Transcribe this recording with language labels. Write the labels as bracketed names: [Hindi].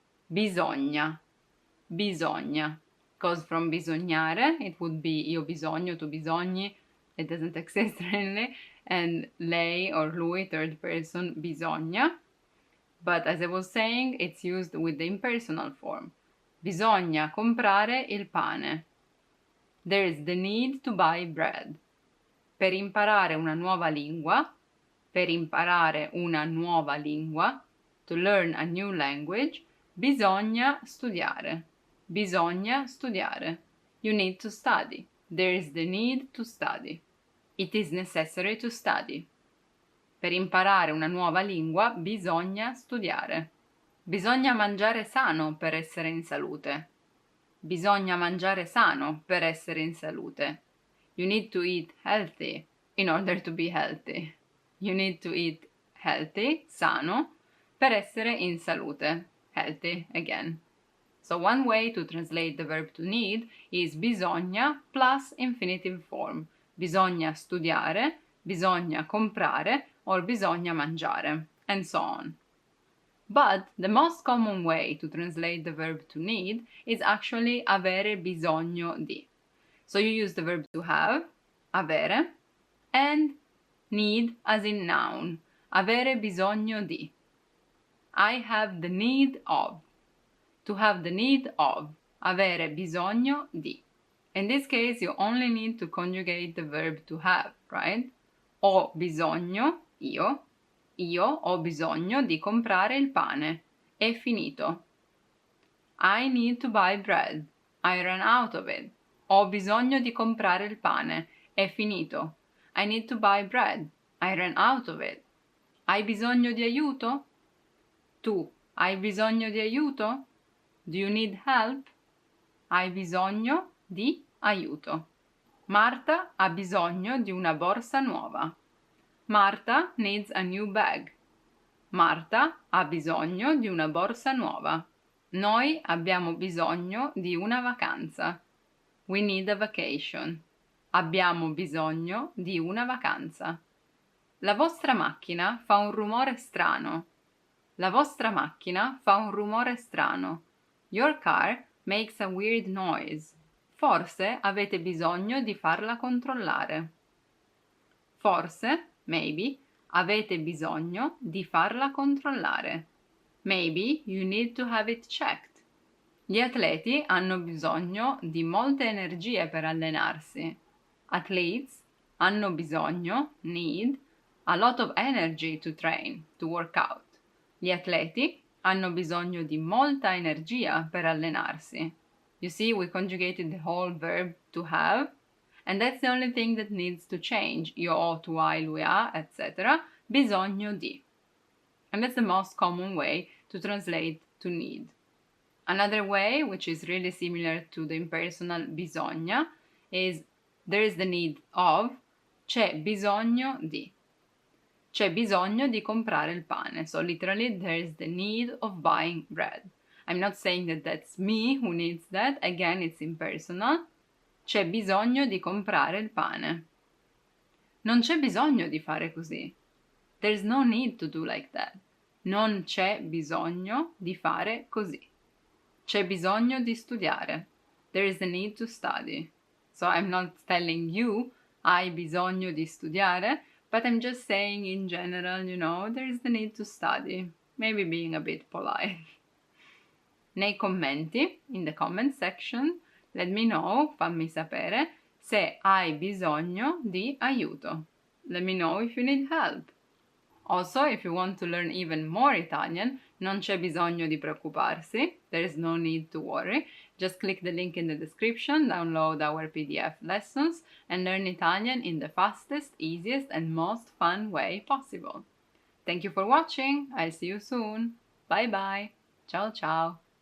[Italian] Bisogna, bisogna. [English] Because from [Italian] bisognare, [English] it would be [Italian] io bisogno, tu bisogni. [English] It doesn't exist really. And [Italian] lei or lui, [English] third person, bisogna. But as I was saying, it's used with the impersonal form. [Italian] Bisogna comprare il pane. [English] There is the need to buy bread. [Italian] Per imparare una nuova lingua, per imparare una nuova lingua, [English] to learn a new language, [Italian] bisogna studiare. Bisogna studiare. [English] You need to study. There is the need to study. It is necessary to study. [Italian] Per imparare una nuova lingua, bisogna studiare. Bisogna mangiare sano per essere in salute. Bisogna mangiare sano per essere in salute. [English] You need to eat healthy in order to be healthy. You need to eat healthy, sano, [Italian] per essere in salute. [English] Healthy, again. So one way to translate the verb to need is bisogna plus infinitive form. [Italian] Bisogna studiare, bisogna comprare, or bisogna mangiare, [English] and so on. But the most common way to translate the verb to need is actually avere bisogno di. So you use the verb to have, avere, and need as in noun, avere bisogno di. I have the need of. To have the need of, avere bisogno di. In this case, you only need to conjugate the verb to have, right? [Italian] Ho bisogno, io ho bisogno di comprare il pane. È finito. [English] I need to buy bread. I ran out of it. [Italian] Ho bisogno di comprare il pane. È finito. [English] I need to buy bread. I ran out of it. [Italian] Hai bisogno di aiuto? Tu hai bisogno di aiuto? [English] Do you need help? [Italian] Hai bisogno di aiuto. Marta ha bisogno di una borsa nuova. [English] Marta needs a new bag. [Italian] Marta ha bisogno di una borsa nuova. Noi abbiamo bisogno di una vacanza. [English] We need a vacation. [Italian] Abbiamo bisogno di una vacanza. La vostra macchina fa un rumore strano. La vostra macchina fa un rumore strano. [English] Your car makes a weird noise. [Italian] Forse avete bisogno di farla controllare. Forse, maybe, avete bisogno di farla controllare. [English] Maybe you need to have it checked. [Italian] Gli atleti hanno bisogno di molte energie per allenarsi. [English] Athletes [Italian] hanno bisogno, [English] need, a lot of energy to train, to work out. [Italian] Gli atleti hanno bisogno di molta energia per allenarsi. [English] You see, we conjugated the whole verb to have, and that's the only thing that needs to change. [Italian] Io ho, tu hai, lui ha, etc. Bisogno di. [English] And that's the most common way to translate to need. Another way, which is really similar to the impersonal bisogna, is there is the need of, [Italian] c'è bisogno di. C'è bisogno di comprare il pane. [English] So literally, there is the need of buying bread. I'm not saying that that's me who needs that. Again, it's impersonal. [Italian] C'è bisogno di comprare il pane. Non c'è bisogno di fare così. [English] There's no need to do like that. [Italian] Non c'è bisogno di fare così. C'è bisogno di studiare. [English] There is the need to study. So I'm not telling you, [Italian] hai bisogno di studiare, [English] but I'm just saying in general, there is the need to study. Maybe being a bit polite. [Italian] Nei commenti, [English] in the comment section, let me know, [Italian] fammi sapere, se hai bisogno di aiuto. [English] Let me know if you need help. Also, if you want to learn even more Italian, [Italian] non c'è bisogno di preoccuparsi. [English] There is no need to worry. Just click the link in the description, download our PDF lessons, and learn Italian in the fastest, easiest, and most fun way possible. Thank you for watching. I'll see you soon. Bye bye. [Italian] Ciao ciao.